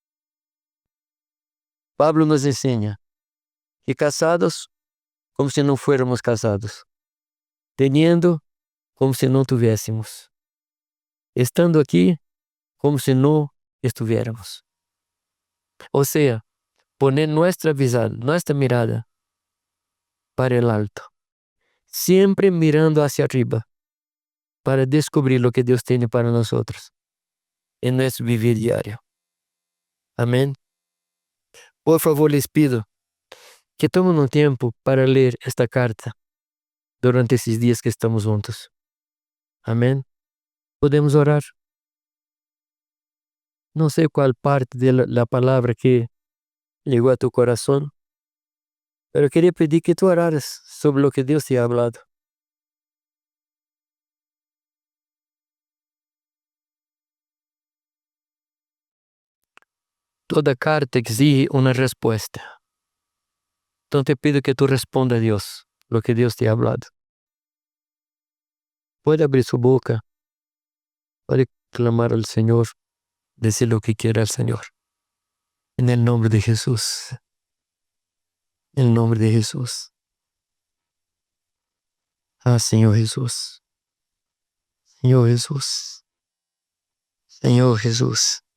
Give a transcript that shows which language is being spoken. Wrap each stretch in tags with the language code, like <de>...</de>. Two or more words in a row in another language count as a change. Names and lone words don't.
<pt>Pablo nos ensina que casados, como se não fôramos casados. Teniendo, como se não tivéssemos. Estando aqui, como se não estuviéramos. Ou seja,</pt> <es>poner nuestra visão, nuestra mirada para el alto.</es> <pt>Sempre</pt> <es>mirando hacia arriba</es> <pt>para descobrir o que Deus tem para nós em nosso viver diário. Amém?</pt> <es>Por favor, les pido</es> <pt>que tomem um tempo para ler esta carta durante esses dias que estamos juntos. Amém? Podemos orar? Não sei qual parte da palavra que chegou a tu coração, pero queria pedir que tu oraras sobre o que Deus</pt> <es>te ha hablado.</es> <pt>Toda carta exige uma resposta. Então</pt> <es>te pido</es> <pt>que tu responda a Deus</pt> <es>lo que Deus te ha hablado.</es> <pt>Pode abrir sua boca, pode clamar ao Senhor,</pt> <es>decir lo que quiera al Señor. En el nombre de Jesús. En el nombre de Jesús. Ah, Señor Jesús. Señor Jesús. Señor Jesús.</es>